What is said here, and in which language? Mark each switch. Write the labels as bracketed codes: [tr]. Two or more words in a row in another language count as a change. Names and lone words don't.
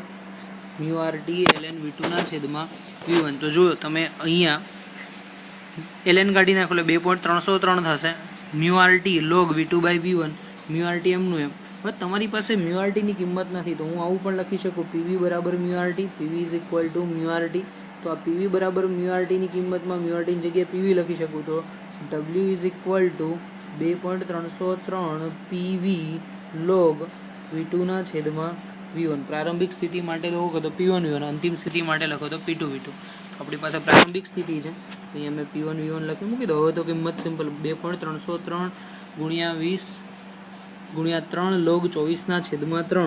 [gu] μRT ln V2 ના છેદમાં V1. તો જો તમે અહીંયા ln કાઢી નાખો એટલે 2.303 થશે. μRT [en] log V2 by V1, [gu] μRT એમનું એમ. હવે તમારી પાસે μRT ની કિંમત નથી તો હું આવું પણ લખી શકું, PV બરાબર μRT, [en] PV is equal to μRT. [gu] તો આ PV બરાબર μRT ની કિંમતમાં μRT ની જગ્યાએ PV લખી શકું, તો [en] W is equal to 2.303 PV log V2 [gu] ના છેદમાં V1. પ્રારંભિક સ્થિતિ માટે લખો તો P1 V1, અંતિમ સ્થિતિ માટે લખો તો P2 V2. આપણી પાસે પ્રારંભિક સ્થિતિ છે, અહીંયા મેં P1 V1 લખી મૂકી દો. હવે તો કિંમત સિમ્પલ, 2.303 ગુણ્યા 20 ગુણ્યા 3 log 24 ના છેદમાં 3.